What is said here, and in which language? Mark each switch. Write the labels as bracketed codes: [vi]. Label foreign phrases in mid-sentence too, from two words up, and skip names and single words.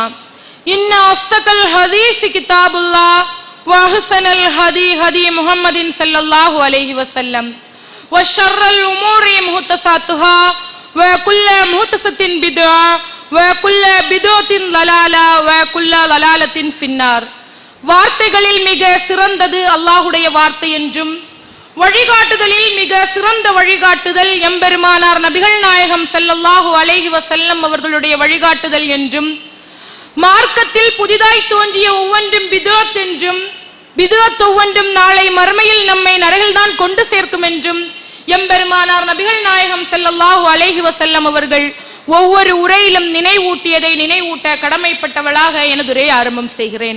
[ar] إن أصدق الحديث كتاب الله وأحسن الهدي هدي محمد صلى الله عليه وسلم وشر الأمور محدثاتها وكل محدثة بدعة وكل بدعة ضلالة وكل ضلالة في النار. [ta] வார்த்தைகளில் மிக சிறந்தது அல்லாஹ்வுடைய வார்த்தை என்றும் வழிகாட்டுதலில் மிக சிறந்த வழிகாட்டுதல் எம்பெருமானார் நபிகள் நாயகம் [ar] صلى الله عليه وسلم [ta] அவர்களுடைய வழிகாட்டுதல் என்றும் மார்க்கத்தில் புதிதாய் தோன்றிய ஒவ்வொன்றும் பிதுஅத் என்றும் பிதுஅத் ஒவ்வொன்றும் நாளை மறுமையில் நம்மை நரகில்தான் கொண்டு சேர்க்கும் என்றும் எம்பெருமானார் நபிகள் நாயகம் [ar] صلى الله عليه وسلم [ta] அவர்கள் ஒவ்வொரு உரையிலும் நினைவூட்டியதை நினைவூட்ட கடமைப்பட்டவளாக எனது உரையை ஆரம்பம் செய்கிறேன்.